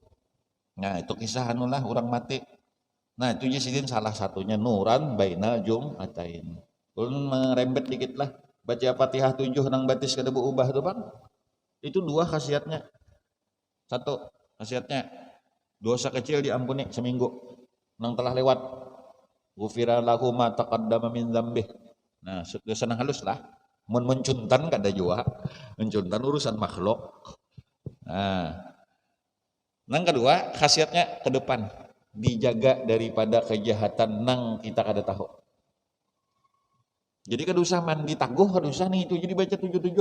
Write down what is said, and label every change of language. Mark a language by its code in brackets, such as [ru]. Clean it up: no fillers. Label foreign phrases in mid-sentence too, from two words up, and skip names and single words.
[bjn] Nah itu kisah anu lah orang mati. Nah itu ya sidin salah satunya [ar] نورا بين الجمعتين. [bjn] Ulun merembet dikit lah, baca Fatihah 7 nang batis kada berubah tuh bang. [id] Itu dua khasiatnya. Satu khasiatnya dosa kecil diampuni seminggu nang telah lewat. [ar] غفر له ما تقدم من ذنبه. [bjn] Nah, dosa nang halus lah. Mun mencuntan kada jua. Mencuntan urusan makhluk. Nah, nang kedua khasiatnya ke depan dijaga daripada kejahatan nang kita kada tahu. Jadi kada usah mandi taguh, kada usah nih itu jadi baca 77.